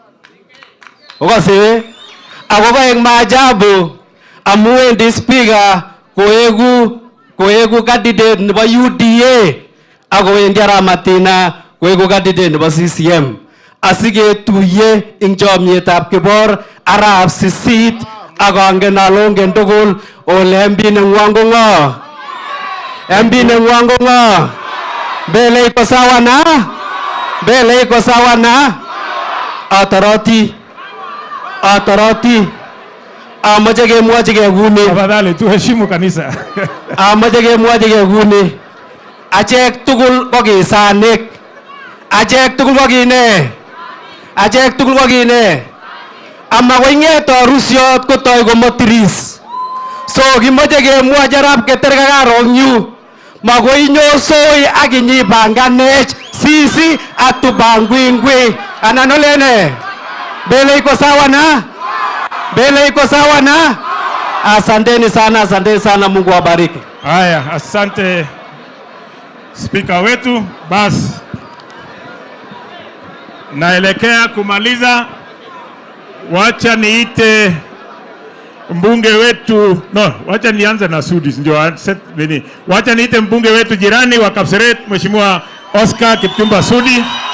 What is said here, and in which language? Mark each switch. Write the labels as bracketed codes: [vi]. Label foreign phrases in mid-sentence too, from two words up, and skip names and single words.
[kln] Okase ako kaek maajabu amu wendi speaker koegu candidate nebo UDA ako wendi arap Matina koegu candidate nebo CCM asiketuye ing chomietab Kibor arap 8 akangen alongen tugul ole MP nengwong ko ngo. MP nengwong ko ngo. [sw] Mbele iko sawa na? Mbele iko sawa na? [kln] Ataroti amache kemwochi kekuni. [sw] Tafadhali tuheshimu kanisa. [kln] Amache kemwochi kekuni. Achek tugul ko kisanik. Achek tugul ko kine. Achek tugul ko kine. Ama ko inget arusiot kotoi komotiris. So kimoche kemwochi arap Keter kakarong yu. Makoi nyosoi ak inyipanganech sisi atubangwingwi. Anan olene? [sw] Mbele iko sawa na? Mbele iko sawa na? Asanteni sana, Mungu awabariki. Haya, asante spika wetu. Basi naelekea kumaliza, wacha niite mbunge wetu, wacha nianze na Sudi, ndio wacha niite mbunge wetu jirani wa Kapseret, Mheshimiwa Oscar Kipchumba Sudi.